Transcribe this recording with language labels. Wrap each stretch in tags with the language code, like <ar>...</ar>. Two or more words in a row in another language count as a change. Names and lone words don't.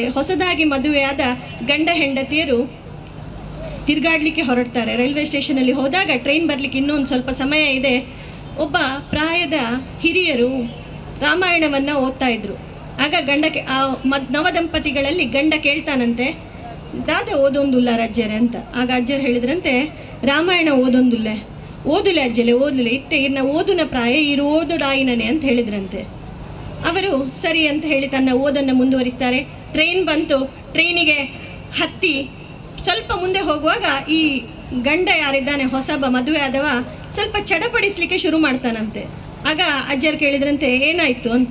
<kn>ಹೊಸದಾಗಿ ಮದುವೆಯಾದ ಗಂಡ ಹೆಂಡತಿಯರು ತಿರುಗಾಡಲಿಕ್ಕೆ ಹೊರಡ್ತಾರೆ. ರೈಲ್ವೆ ಸ್ಟೇಷನಲ್ಲಿ ಹೋದಾಗ ಟ್ರೈನ್ ಬರಲಿಕ್ಕೆ ಇನ್ನೊಂದು ಸ್ವಲ್ಪ ಸಮಯ ಇದೆ. ಒಬ್ಬ ಪ್ರಾಯದ ಹಿರಿಯರು ರಾಮಾಯಣವನ್ನು ಓದ್ತಾ ಇದ್ರು. ಆಗ ನವದಂಪತಿಗಳಲ್ಲಿ ಗಂಡ ಕೇಳ್ತಾನಂತೆ,</kn> <tcy>ದಾದ ಓದೊಂದುಲ್ಲ ರಜ್ಜರೆ</tcy> <kn>ಅಂತ. ಆಗ ಅಜ್ಜರು ಹೇಳಿದ್ರಂತೆ,</kn> <tcy>ರಾಮಾಯಣ ಓದೊಂದುಲ್ಲೆ ಅಜ್ಜಲೆ ಓದಲೆ ಇತ್ತೆ ಇನ್ನ ಓದುನ ಪ್ರಾಯ ಇರು ಓದುಡಾಯಿನನೆ</tcy> <kn>ಅಂತ ಹೇಳಿದ್ರಂತೆ. ಅವರು ಸರಿ ಅಂತ ಹೇಳಿ ತನ್ನ ಓದನ್ನು ಮುಂದುವರಿಸ್ತಾರೆ. ಟ್ರೈನ್ ಬಂತು. ಟ್ರೈನಿಗೆ ಹತ್ತಿ ಸ್ವಲ್ಪ ಮುಂದೆ ಹೋಗುವಾಗ ಈ ಗಂಡ ಯಾರಿದ್ದಾನೆ, ಹೊಸಬ ಮದುವೆ ಆದವ, ಸ್ವಲ್ಪ ಚಡಪಡಿಸ್ಲಿಕ್ಕೆ ಶುರು ಮಾಡ್ತಾನಂತೆ. ಆಗ ಅಜ್ಜರು ಕೇಳಿದ್ರಂತೆ, ಏನಾಯಿತು ಅಂತ.</kn>